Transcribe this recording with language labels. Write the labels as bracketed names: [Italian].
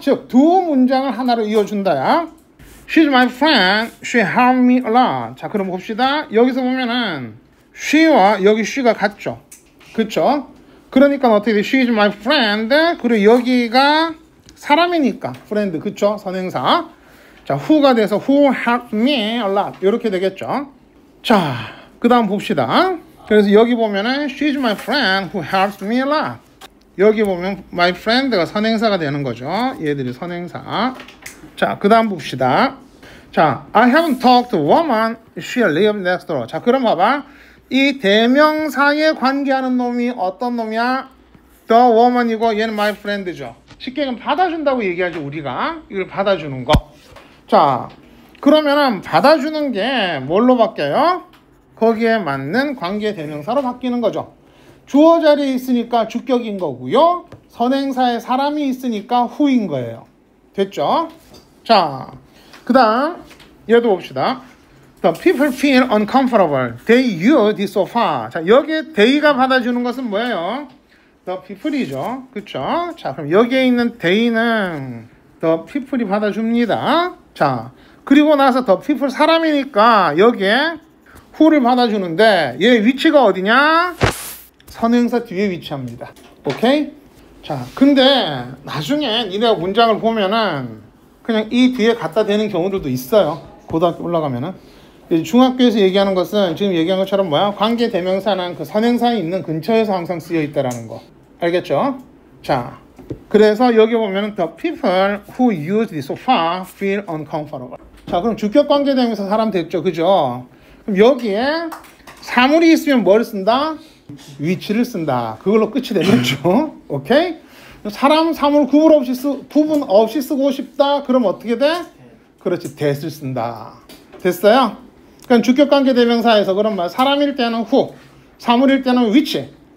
[Korean] 즉, 두 문장을 하나로 이어준다야. [English] She's my friend. She helped me a lot. [Korean] 자, 그럼 봅시다. 여기서 보면은 she와 여기 she가 같죠. 그쵸? 그러니까 어떻게 돼? [English] She's my friend. [Korean] 그리고 여기가 사람이니까 friend. 그쵸? 선행사. [English] 자, who가 돼서 who helped me a lot. [Korean] 이렇게 되겠죠. 자, 그 다음 봅시다. 그래서 여기 보면은 [English] she's my friend who helps me a lot. [Korean] 여기 보면 my friend가 선행사가 되는 거죠. 얘들이 선행사. 자, 그 다음 봅시다. [English] 자, I haven't talked to a woman. She lives next door. [Korean] 자, 그럼 봐봐. 이 대명사에 관계하는 놈이 어떤 놈이야? The woman이고 얘는 my friend죠. 쉽게 얘기하면 받아준다고 얘기하죠. 우리가 이걸 받아주는 거. 자, 그러면은 받아주는 게 뭘로 바뀌어요? 거기에 맞는 관계 대명사로 바뀌는 거죠. 주어 자리에 있으니까 주격인 거고요. 선행사에 사람이 있으니까 who인 거예요. 됐죠? 자, 그 다음 얘도 봅시다. [English] The people feel uncomfortable. They use the sofa. [Korean] 자, 여기에 they가 받아주는 것은 뭐예요? [English] The people이죠. [Korean] 그쵸? 자, 그럼 여기에 있는 they는 the people이 받아줍니다. 자, 그리고 나서 the people 사람이니까 여기에 who를 받아주는데 얘 위치가 어디냐? 선행사 뒤에 위치합니다. 오케이? 자, 근데 나중에 니네가 문장을 보면은 그냥 이 뒤에 갖다 대는 경우들도 있어요. 고등학교 올라가면은. 중학교에서 얘기하는 것은 지금 얘기한 것처럼 뭐야? 관계 대명사는 그 선행사에 있는 근처에서 항상 쓰여 있다라는 거. 알겠죠? 자, 그래서 여기 보면은 [English] the people who use the sofa feel uncomfortable. [Korean] 자, 그럼 주격 관계 대명사 사람 됐죠, 그죠? 그럼 여기에 사물이 있으면 뭘 쓴다? 위치를 쓴다. 그걸로 끝이 되겠죠. 오케이? 사람, 사물 구분 없이 쓰고 싶다. 그럼 어떻게 돼? 그렇지, that을 쓴다. 됐어요? 그러니까 주격관계 대명사에서 그런 말, 사람일 때는 who, 사물일 때는 which.